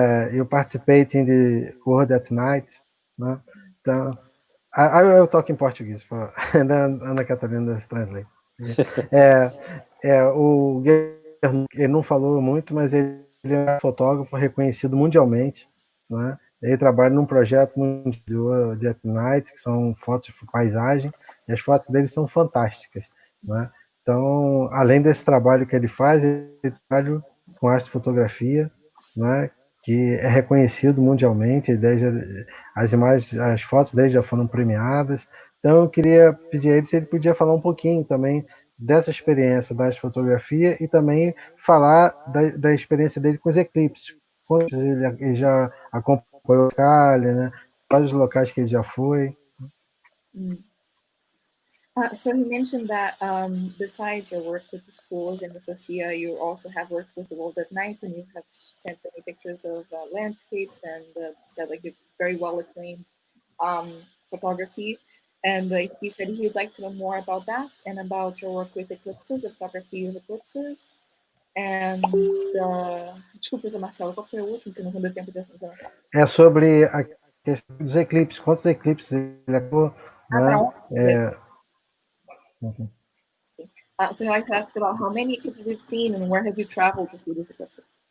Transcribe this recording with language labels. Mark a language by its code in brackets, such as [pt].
[en] You participate in the World at Night. Então, I will talk in Portuguese, and then Ana Catarina translate. [pt] O Gernot, ele não falou muito, mas ele é um fotógrafo reconhecido mundialmente, né? Ele trabalha num projeto mundial de at night, que são fotos de paisagem, e as fotos dele são fantásticas, né? Então, além desse trabalho que ele faz, ele trabalha com astrofotografia, né? Que é reconhecido mundialmente, as imagens, as fotos dele já foram premiadas. Então, eu queria pedir a ele se ele podia falar um pouquinho também dessa experiência da fotografia e também falar da experiência dele com os eclipses. Quantos ele já acompanhou a Calha, né? Quais os locais que ele já foi. [en] So he mentioned that besides your work with the schools and the Sophia, you also have worked with the World at Night, and you have sent many pictures of landscapes and said like you're very well acclaimed photography. And he said he'd like to know more about that and about your work with eclipses, the photography of eclipses. [pt] And desculpa, Marcelo, qual foi o último que não deu tempo de acertar? É sobre a questão dos eclipses. Quantos eclipses ele acabou, né? [en] So I'd like to ask about how many eclipses you've seen and where have you traveled to see these eclipses?